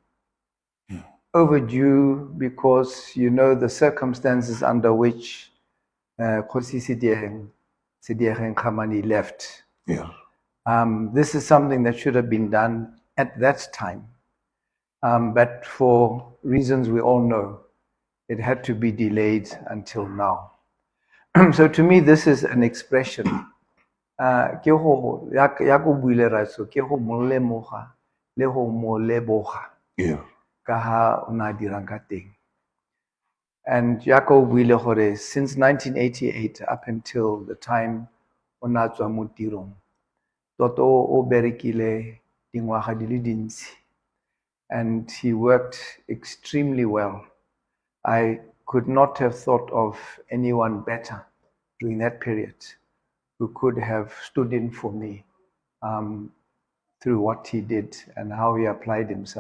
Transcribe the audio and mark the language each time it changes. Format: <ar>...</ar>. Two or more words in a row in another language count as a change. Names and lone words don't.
<en>Overdue because you know the circumstances under which Kgosi Sediegeng Kgamane left. Yeah. This is something that should have been done at that time. But for reasons we all know, it had to be delayed until now. So to me, this is an expression.</en> <tn>Ke go ya go buile ratso ke go mo lemoga le go mo leboga.</tn> <en>Yeah.</en> <tn>Ka ha o na dirang ka teng. And Jaco buile gore</tn> <en>since 1988 up until the time</en> <tn>o na tswa mo tirong toto o berekile dingwaga di le dintsi.</tn> <en>And he worked extremely well. I could not have thought of anyone better during that period who could have stood in for me through what he did and how he applied himself.</en>